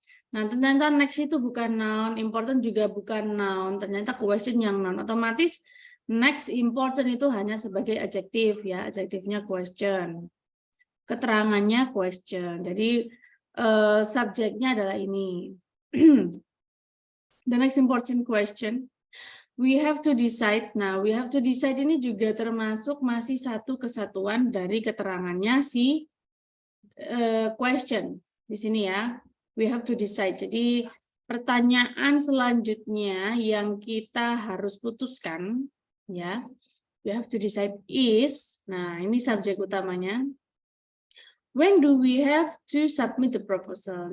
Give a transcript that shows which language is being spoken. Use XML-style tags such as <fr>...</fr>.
<id>Nah, ternyata next itu bukan noun, important juga bukan noun, ternyata question yang noun. Otomatis next important itu hanya sebagai adjektif ya, adjektifnya question. Keterangannya question. Jadi subjeknya adalah ini.</id> <en>The next important question. We have to decide.</en> <id>Nah, we have to decide ini juga termasuk masih satu kesatuan dari keterangannya si question di sini ya.</id> <en>We have to decide.</en> <id>Jadi pertanyaan selanjutnya yang kita harus putuskan ya.</id> <en>We have to decide is.</en> <id>Nah, ini subjek utamanya.</id> <en>When do we have to submit the proposal?</en>